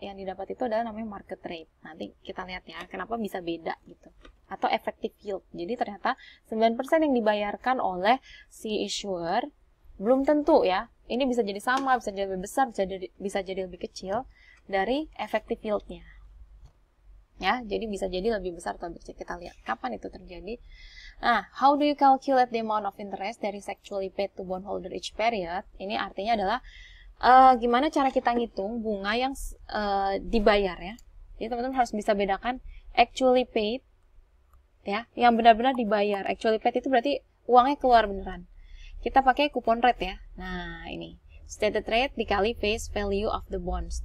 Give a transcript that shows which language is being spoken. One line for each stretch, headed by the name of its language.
Indonesian: Yang didapat itu adalah namanya market rate. Nanti kita lihat ya, kenapa bisa beda gitu. Atau effective yield. Jadi ternyata 9% yang dibayarkan oleh si issuer belum tentu ya. Ini bisa jadi sama, bisa jadi lebih besar, bisa jadi lebih kecil dari effective yield-nya. Ya, jadi bisa jadi lebih besar atau lebih kecil. Kita lihat kapan itu terjadi. Nah,
English: how do you calculate the amount of interest that is actually paid to bondholder each period?
Indonesian: Ini artinya adalah gimana cara kita ngitung bunga yang dibayar ya. Jadi teman-teman harus bisa bedakan
English: actually paid
Indonesian: ya, yang benar-benar dibayar.
English: Actually paid
Indonesian: itu berarti uangnya keluar beneran. Kita pakai coupon rate ya. Nah, ini stated rate dikali
English: face value of the bonds.